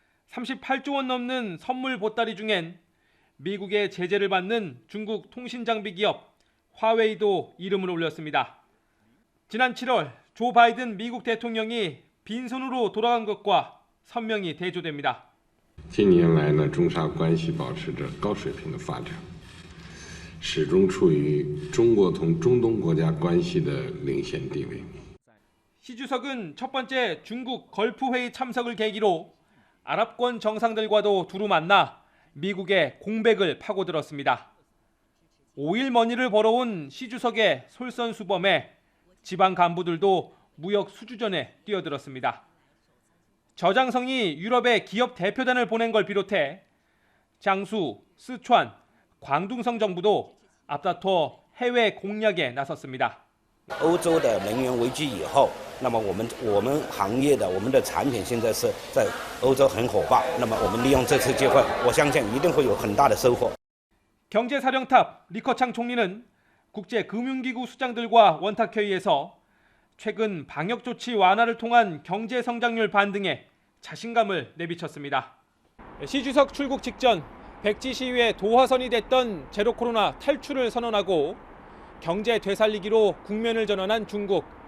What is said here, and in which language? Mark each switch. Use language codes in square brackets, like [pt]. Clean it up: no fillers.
[ko] 38조 원 넘는 선물 보따리 중엔 미국의 제재를 받는 중국 통신장비 기업 화웨이도 이름을 올렸습니다. 지난 7월 조 바이든 미국 대통령이 빈손으로 돌아간 것과 선명히 대조됩니다. [zh] 近年来呢，中沙关系保持着高水平的发展，始终处于中国同中东国家关系的领先地位。 [ko] 시 주석은 첫 번째 중국 걸프 회의 참석을 계기로 아랍권 정상들과도 두루 만나 미국의 공백을 파고들었습니다. 5일 머니를 벌어온 시 주석의 솔선수범에 지방 간부들도 무역 수주전에 뛰어들었습니다. 저장성이 유럽의 기업 대표단을 보낸 걸 비롯해 장수, 스촨, 광둥성 정부도 앞다퉈 해외 공략에 나섰습니다. [zh] 欧洲的能源危机以后，那么我们行业的我们的产品现在是在欧洲很火爆，那么我们利用这次机会，我相信一定会有很大的收获。 [ko] 경제사령탑 리커창 총리는 국제금융기구 수장들과 원탁회의에서 최근 방역조치 완화를 통한 경제성장률 반등에 자신감을 내비쳤습니다. 시 주석 출국 직전 백지 시위의 도화선이 됐던 제로 코로나 탈출을 선언하고 경제 되살리기로 국면을 전환한 중국.